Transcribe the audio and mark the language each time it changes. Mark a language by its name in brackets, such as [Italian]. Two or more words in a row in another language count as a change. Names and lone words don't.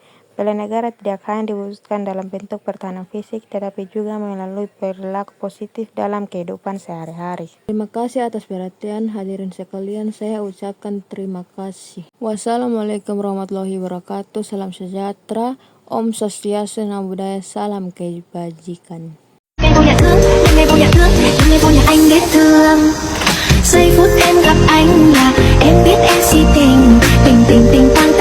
[Indonesian] Bela negara tidak hanya diwujudkan dalam bentuk pertahanan fisik, tetapi juga melalui perilaku positif dalam kehidupan sehari-hari. Terima kasih atas perhatian hadirin sekalian. Saya ucapkan terima kasih. [Arabic] والسلام عليكم ورحمة الله وبركاته. [Indonesian] Salam sejahtera. Om Swastiastu, Namo Buddhaya. Salam kebajikan. [Vietnamese] Ngày vô nhà thương, ngày vô nhà thương, ngày vô nhà anh biết thương. Giây phút em gặp anh là em biết em si tình, tình tình tình.